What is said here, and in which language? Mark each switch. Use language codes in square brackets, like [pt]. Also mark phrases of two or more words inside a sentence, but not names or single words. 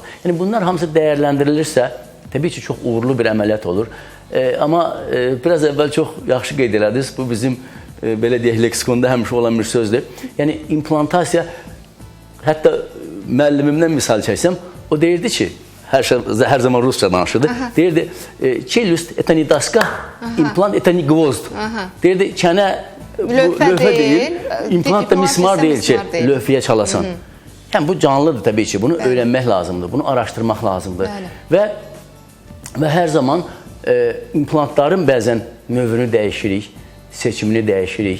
[az] Yəni bunlar hamısı dəyərləndirilirsə, təbii ki, çox uğurlu bir əməliyyat olur. Amma biraz əvvəl çox yaxşı qeyd elədiniz, bu bizim belə deyək, leksikonda həmişə olan bir sözdür. Yəni implantasiya, hətta müəllimimdən misal çəksəm, o deyirdi ki, hər zaman rusca danışırdı. Deyirdi, [ru] челюсть это не доска, implant это не гвозд. [az] Deyirdi, kənə lövhə deyil. İmplant da mismar deyil ki, mismar deyil. lövhəyə çalasan. Yəni bu canlıdır təbii ki. Bunu öyrənmək lazımdır, bunu araşdırmaq lazımdır. Və hər zaman implantların bəzən növünü dəyişirik, seçimini dəyişirik.